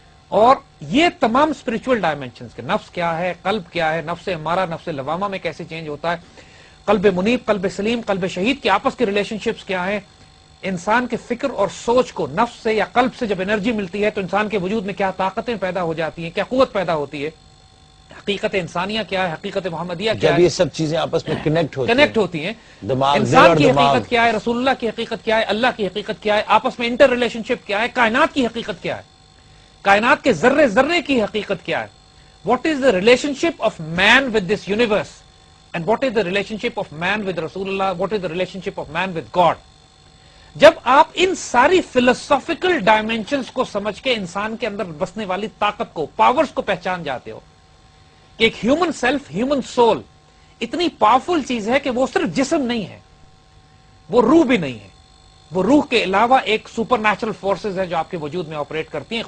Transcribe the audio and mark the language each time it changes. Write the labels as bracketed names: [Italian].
[Urdu] اور یہ تمام اسپرچول ڈائمینشنز کے نفس کیا ہے، قلب کیا ہے، نفس ہمارا نفس لوامہ میں کیسے چینج ہوتا ہے، قلب منیب، قلب سلیم، قلب شہید کے آپس کے ریلیشن شپس کیا ہیں، انسان کے فکر اور سوچ کو نفس سے یا قلب سے جب انرجی ملتی ہے تو انسان کے وجود میں کیا طاقتیں پیدا ہو جاتی ہیں، کیا قوت پیدا ہوتی ہے، حقیقت انسانیہ کیا ہے، حقیقت محمدیہ کیا ہے، جب یہ سب چیزیں آپس میں کنیکٹ ہوتی ہیں. دماغ، دل انسان اور کی دماغ. حقیقت کیا ہے، رسول اللہ کی حقیقت کیا ہے، اللہ کی حقیقت کیا ہے، آپس میں انٹر ریلیشن شپ کیا ہے، کائنات کی حقیقت کیا ہے، کائنات کے ذرے ذرے کی حقیقت کیا ہے. [English] What is the relationship of man with this universe and what is the relationship of man with Rasool Allah, what is the relationship of man with God. [Urdu] جب آپ ان ساری فلسافیکل ڈائمینشنز کو سمجھ کے انسان کے اندر بسنے والی طاقت کو، پاورز کو پہچان جاتے ہو کہ ایک ہیومن سیلف، ہیومن سول اتنی پاورفل چیز ہے کہ وہ صرف جسم نہیں ہے، وہ روح بھی نہیں ہے، وہ روح کے علاوہ ایک سپر نیچرل فورسز ہے جو آپ کے وجود میں آپریٹ کرتی ہیں.